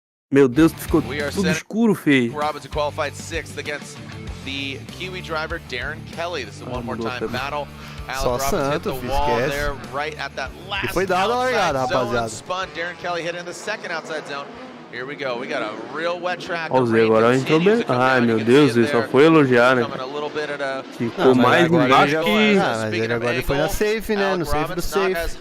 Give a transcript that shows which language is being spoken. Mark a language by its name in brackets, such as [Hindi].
[Portuguese] Meu Deus, ficou tudo escuro, feio. [English] Robbins who qualified 6th against the Kiwi driver Darren Kelly. This is a one more time battle. [Portuguese] Só santo, esquece. E foi dada a largada, rapaziada. [English] Spun. Darren Kelly hit in the second outside zone. Here we go. We got a real wet track. [Portuguese] Ó, o Zé agora entrou bem. Ai, meu Deus, ele só foi elogiar, né? Ficou mais embaixo que... mas ele agora foi na safe, né? No safe do safe.